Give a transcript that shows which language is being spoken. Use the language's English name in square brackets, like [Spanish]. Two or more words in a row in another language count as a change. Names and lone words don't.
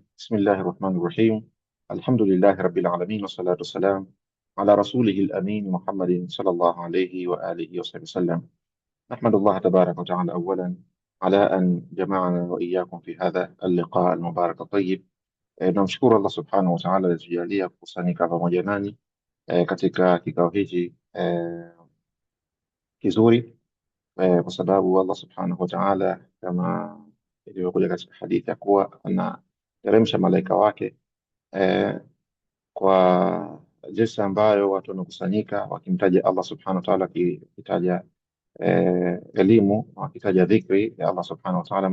[Arabic] بسم الله الرحمن الرحيم. الحمد لله رب العالمين، والصلاة والسلام على رسوله الأمين محمد صلى الله عليه وآله وصحبه وسلم. نحمد الله تبارك وتعالى أولا على أن جمعنا وإياكم في هذا اللقاء المبارك الطيب. [Swahili] Tunamshukuru [Arabic] الله سبحانه وتعالى [Swahili] alitujalia kukusanyika pamoja nani katika kikao hichi kizuri, kwa sababu [Arabic] الله سبحانه وتعالى [Swahili] kama ilivyokuja katika hadithi ya kuwa anateremsha malaika wake eh, kwa jinsi ambayo watu wanakusanyika wakimtaja [Arabic] الله سبحانه وتعالى, [Swahili] wakitaja elimu, wakitaja dhikri ya [Arabic] الله سبحانه وتعالى.